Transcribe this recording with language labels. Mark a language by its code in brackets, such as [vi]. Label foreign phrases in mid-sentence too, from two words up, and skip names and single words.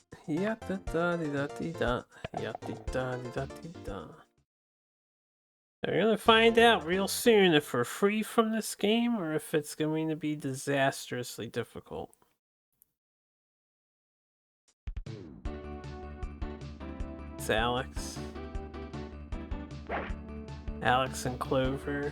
[en] Ya-da-da-di-da-di-da. Ya-di-da-di-da-di-da. We're gonna find out real soon if we're free from this game or if it's going to be disastrously difficult. It's Alex. Alex and Clover.